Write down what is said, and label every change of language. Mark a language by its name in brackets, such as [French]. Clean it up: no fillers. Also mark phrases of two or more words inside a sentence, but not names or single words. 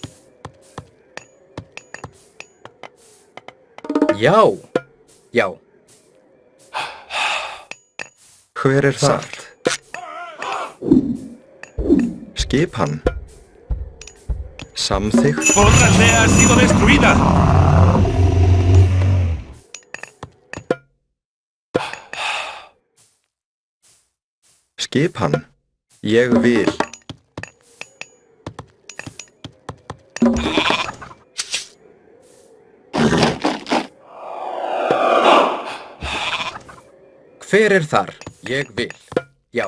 [Icelandic] Já. Já. Hver er þar? Skipan. Samþykkt. [Spanish] ¡Otra aldea ha sido destruida! [Icelandic] Skipan. Ég vil. Hver er þar? Ég vil. Já.